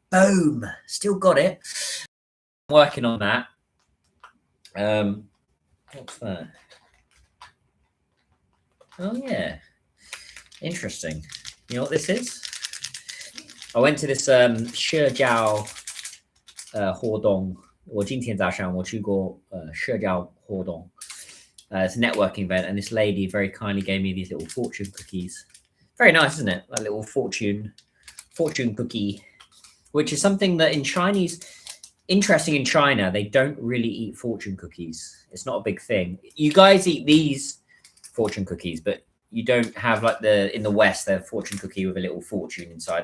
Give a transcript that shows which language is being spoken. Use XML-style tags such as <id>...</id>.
<en>Boom. Still got it. I'm working on that. What's that? Oh, yeah. Interesting. You know what this is? I went to this</en> <zh>社交活动。我今天早上我去过社交活动。</zh> <en>It's a networking event, and this lady very kindly gave me these little fortune cookies. Very nice, isn't it? Like a little fortune cookie, which is something that in Chinese, interesting in China, they don't really eat fortune cookies. It's not a big thing. You guys eat these fortune cookies, but you don't have like in the West, the fortune cookie with a little fortune inside.</en>